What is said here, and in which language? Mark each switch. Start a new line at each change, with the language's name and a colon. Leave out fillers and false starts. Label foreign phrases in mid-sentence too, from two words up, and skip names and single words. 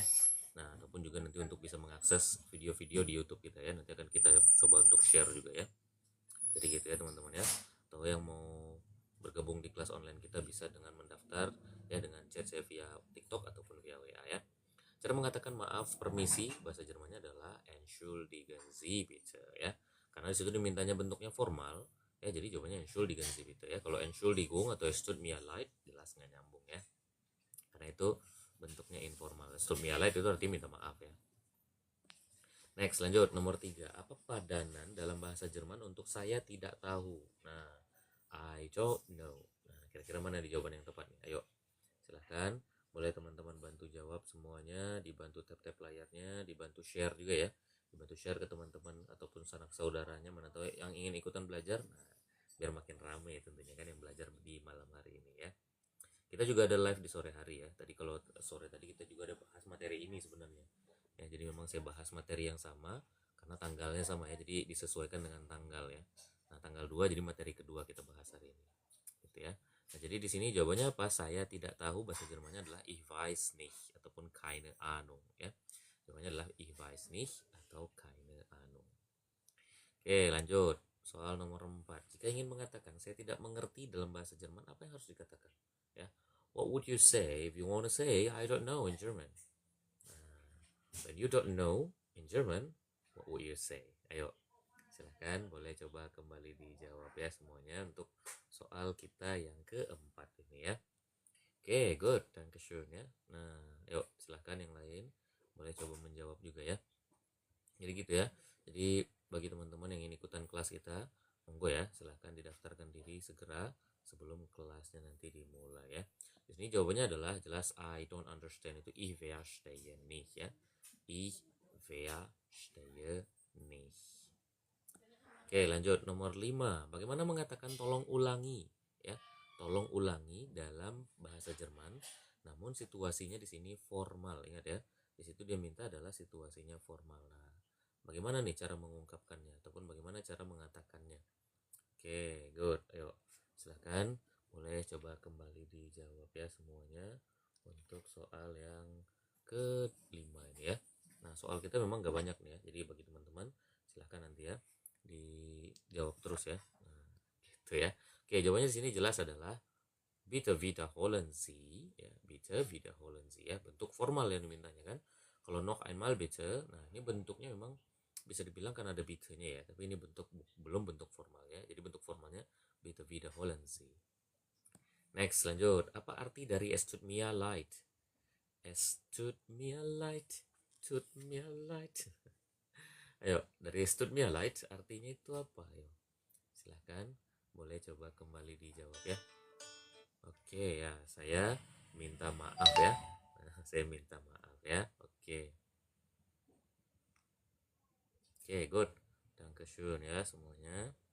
Indonesian: Nah, ataupun juga nanti untuk bisa mengakses video-video di YouTube kita ya. Nanti akan kita coba untuk share juga ya. Jadi gitu ya teman-teman ya. Atau yang mau bergabung di kelas online kita bisa dengan mendaftar ya, dengan chat saya via TikTok ataupun via WA ya. Cara mengatakan maaf permisi bahasa Jermannya adalah
German: entschuldigen Sie bitte
Indonesian: ya. Karena disitu dimintanya bentuknya formal ya, jadi jawabannya
German: entschuldigen Sie bitte
Indonesian: ya. Kalau entschuldigung atau
German: es tut mir leid
Indonesian: jelas nggak nyambung ya. Karena itu bentuknya informal.
German: Es tut mir leid
Indonesian: itu artinya minta maaf ya. Next, lanjut nomor 3. Apa padanan dalam bahasa Jerman untuk saya tidak tahu? Nah,
English: I don't know.
Indonesian: Nah, kira-kira mana di jawaban yang tepat nih? Ayo, silahkan. Boleh teman-teman bantu jawab semuanya, dibantu tap-tap layarnya, dibantu share juga ya. Dibantu share ke teman-teman ataupun sanak saudaranya, mana tahu yang ingin ikutan belajar. Nah, biar makin rame tentunya kan yang belajar di malam hari ini ya. Kita juga ada live di sore hari ya. Tadi kalau sore tadi kita juga ada bahas materi ini sebenarnya. Ya, jadi memang saya bahas materi yang sama karena tanggalnya sama ya. Jadi disesuaikan dengan tanggal ya. Nah, tanggal 2 jadi materi kedua kita bahas hari ini. Gitu ya. Nah, jadi di sini jawabannya apa? Saya tidak tahu, bahasa Jermannya adalah
German: ich weiß nicht
Indonesian: ataupun
German: keine Ahnung
Indonesian: ya. Jawabannya adalah
German: ich weiß nicht
Indonesian: atau
German: keine Ahnung.
Indonesian: Oke, lanjut. Soal nomor 4. Jika ingin mengatakan saya tidak mengerti dalam bahasa Jerman, apa yang harus dikatakan? Ya.
English: What would you say if you want to say I don't know in German? When you don't know in German, what would you say?
Indonesian: Ayo, silahkan boleh coba kembali dijawab ya semuanya untuk soal kita yang keempat ini ya. Oke, good, dankeschön ya. Nah, yuk silahkan yang lain boleh coba menjawab juga ya. Jadi gitu ya. Jadi bagi teman-teman yang ingin ikutan kelas kita, monggo ya, silahkan didaftarkan diri segera sebelum kelasnya nanti dimulai ya. Di sini jawabannya adalah jelas
English: I don't understand,
Indonesian: itu
German: ich verstehe nicht
Indonesian: ya.
German: Ich verstehe nicht.
Indonesian: Oke, lanjut nomor 5. Bagaimana mengatakan tolong ulangi ya? tolong ulangi dalam bahasa Jerman, namun situasinya di sini formal. Ingat ya, di situ dia minta adalah situasinya formal. Nah, bagaimana nih cara mengungkapkannya ataupun bagaimana cara mengatakannya? Oke, good. Ayo, silahkan boleh coba kembali dijawab ya semuanya untuk soal yang kelima ini ya. Nah, soal kita memang gak banyak nih ya, jadi bagi teman-teman silahkan nanti ya dijawab terus ya. Nah, gitu ya. Oke, jawabannya di sini jelas adalah
German: bitte wiederholen Sie,
Indonesian: ya,
German: bitte wiederholen Sie
Indonesian: ya, bentuk formal yang dimintanya kan.
German: Kalau noch einmal bitte,
Indonesian: nah ini bentuknya memang bisa dibilang kan ada bitte-nya ya, tapi ini belum bentuk formalnya. Jadi bentuk formalnya
German: bitte wiederholen Sie.
Indonesian: Next, lanjut. Apa arti dari
German: es tut mir leid? Es tut mir leid, tut mir leid.
Indonesian: Ayo, dari
German: es tut mir leid
Indonesian: artinya itu apa? Ayo, silahkan boleh coba kembali dijawab ya. Oke ya, saya minta maaf ya. Saya minta maaf ya. Oke. Oke, good. Dankeschön ya semuanya.